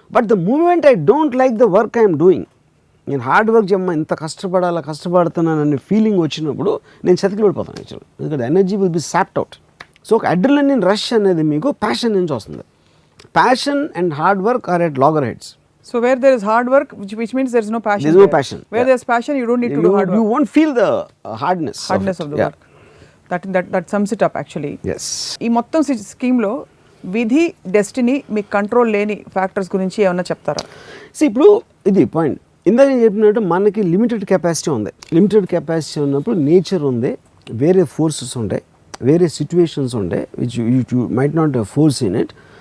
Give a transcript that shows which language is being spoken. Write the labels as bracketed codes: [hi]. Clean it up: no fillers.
[en] but the moment I don't like the work I'm doing, [te] నేను hard work చేయమ్మా ఇంత కష్టపడుతున్నాను అనే ఫీలింగ్ వచ్చినప్పుడు నేను చతికి పడిపోతాను యాక్చువల్గా, ఎందుకంటే [en] Energy will be sapped out. [te] So ఒక అడ్రినలిన్ రష్ అనేది మీకు ప్యాషన్ నుంచి వస్తుంది. [en] Passion and hard work are at loggerheads. So where there is hard work, which means there is no passion. There is no passion. Where there is passion, you don't need to do hard work. You won't feel the hardness of the work. That sums it up actually. Yes. [te] ఈ మొత్తం స్కీమ్లో విధి, destiny, మీ control లేని factors గురించి ఏమన్నా చెప్తారా? ఇప్పుడు ఇది పాయింట్, ఇందాక నేను చెప్పినట్టు మనకి లిమిటెడ్ కెపాసిటీ ఉంది. లిమిటెడ్ కెపాసిటీ ఉన్నప్పుడు నేచర్ ఉంది, వేరే ఫోర్సెస్ ఉంటాయి, వేరే సిచ్యువేషన్స్ ఉంటాయి [en] Which you might not force in it.